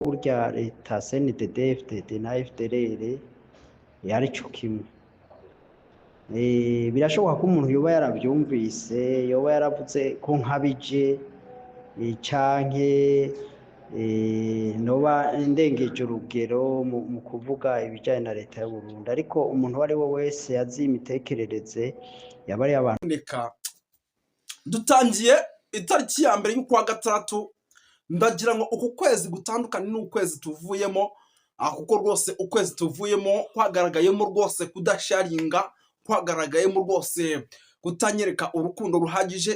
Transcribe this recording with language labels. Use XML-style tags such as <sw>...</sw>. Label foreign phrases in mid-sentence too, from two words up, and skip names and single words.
<rn>burya leta CNDD FDD na FDLR yari co kimwe. Birashoboka ko umuntu yoba yaravyumvise, yoba yaravuze ko nkabije canke noba ndengeje urugero mu kuvuga ibijanye na leta y'u Burundi, ariko umuntu uwo ari we wese azi imitekerereze yaba ari abantu.</rn> <rw>Dutangiye itariki ya mbere y'ukwa gatandatu, ndagira ngo uku kwezi gutandukanye n'ukwezi tuvuyemo, kuko rwose ukwezi tuvuyemo kwagaragayemo rwose kudasharinga, kwagaragayemo rwose kutanyereka urukundo ruhagije.</rw>